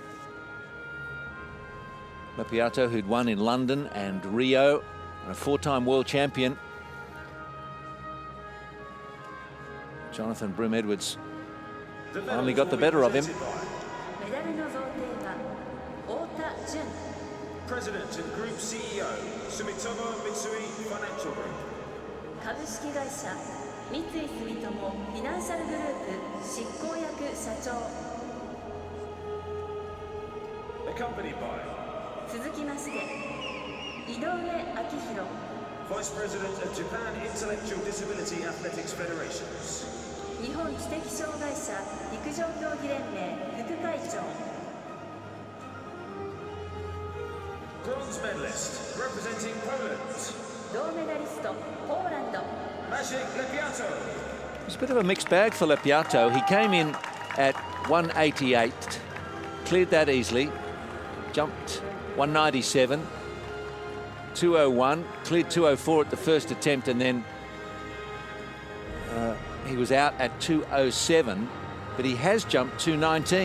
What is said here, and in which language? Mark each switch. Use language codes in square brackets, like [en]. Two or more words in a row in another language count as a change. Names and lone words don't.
[en] Lepiato, who'd won in London and Rio, and a 4-time world champion. Jonathan Broome-Edwards finally got the better of him. President and Group CEO, Sumitomo Mitsui Financial Group. [ja] 株式会社三井住友フィナンシャルグループ執行役社長 [en] Accompanied by [ja] 続きまして井上明宏 [en] Vice President of Japan Intellectual Disability Athletics Federations. [ja] 日本知的障害者陸上競技連盟副会長 [en] Bronze medalist representing Poland. [ja] 銅メダリストポーランド [en] Maciej Lepiato. It was a bit of a mixed bag for Lepiato. He came in at 188, cleared that easily, jumped 197, 201, cleared 204 at the first attempt, and then he was out at 207, but he has jumped 219.